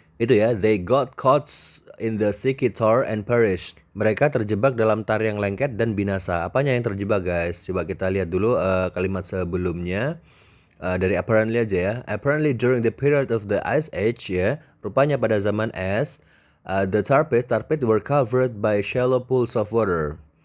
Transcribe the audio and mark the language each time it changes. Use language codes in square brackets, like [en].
[id] Itu ya, [en] they got caught in the sticky tar and perished. [id] Mereka terjebak dalam tar yang lengket dan binasa. Apanya yang terjebak guys? Coba kita lihat dulu kalimat sebelumnya. Dari apparently aja ya. [en] Apparently during the period of the Ice Age ya. [id] Rupanya pada zaman es, [en] the tar pits were covered by shallow pools of water.